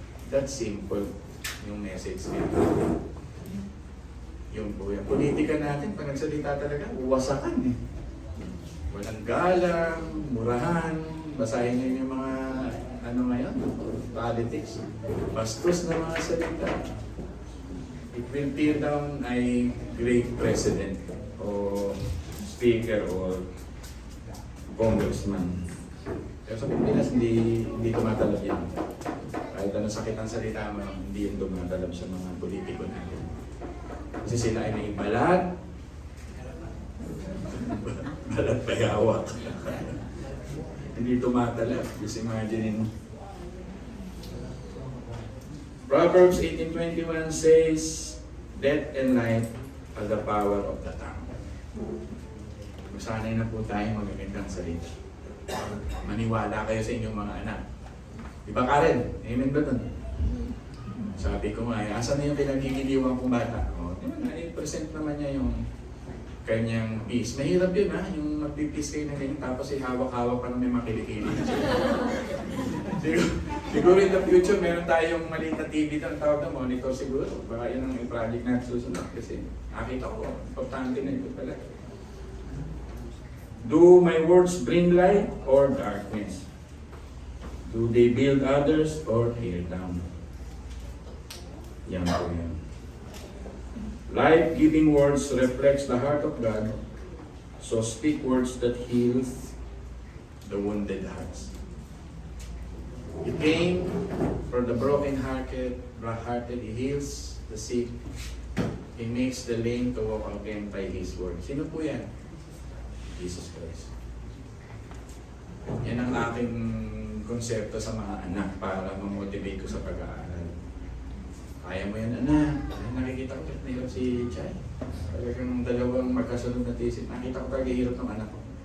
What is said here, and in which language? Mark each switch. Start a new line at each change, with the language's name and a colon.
English: That's simple
Filipino: yung message nito. Yung po yan. Politika natin, pag nagsalita talaga, wasakan eh. Walang galang, murahan, basahin niyo yung mga ngayon, politics. Bastos na mga salita.
English: It will tear down a great president o speaker or congressman.
Filipino: Pero sa Pilipinas, hindi tumatalab yan. Kahit ano sakit ang salita mo, hindi yung tumatalab sa mga politiko natin. Kasi sila ay may balat, balat payawak. Hindi tumatalab.
English: Just imagine. Proverbs 18:21 says, death and life are the power of the tongue.
Filipino: Masanay na po tayo magagandang salita. Maniwala kayo sa inyong mga anak. Di ba Karen? Amen ba dun? Sabi ko nga, asan na yung pinagigiliwan kong bata? O, di ba, 9% naman niya yung kanyang peace. Mahirap yun ha, yung magpipeace kayo na ganyan, tapos hawak-hawak pa na may makilikili na siya. Siguro
English: in the future,
Filipino: meron tayong maliit na TV na tawag na monitor siguro. Baka yun ang project natin susunod kasi nakita ko, importante na ito pala.
English: Do my words bring light or darkness? Do they build others or tear down?
Filipino: Yan po yan.
English: Life-giving words reflects the heart of God, so speak words that heals the wounded hearts. He came for the broken-hearted, He heals the sick, He makes the lame to walk again by His word.
Filipino: Sino po yan? Jesus Christ. Yan ang aking konsepto sa mga anak para ma-motivate ko sa pag-aaral. Kaya mo yan, anak. Nakikita ko na hirap si Chay. Talagang dalawang magkasunod na thesis. Nakita ko talaga hirap ng anak ko.